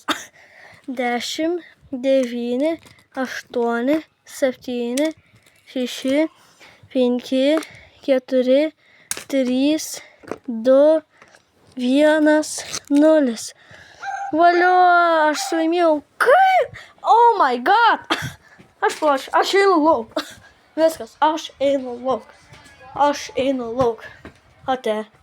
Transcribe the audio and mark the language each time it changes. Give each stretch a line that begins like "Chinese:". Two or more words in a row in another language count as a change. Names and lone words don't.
Lithuanian: 10, 9, 8, 7, 6, 5, 4, 3, 2, 1, 0. Valio, aš laimėjau. Kaip?
English: Oh my god.
Lithuanian: Aš einu lauk. Viskas, aš einu lauk. Ate.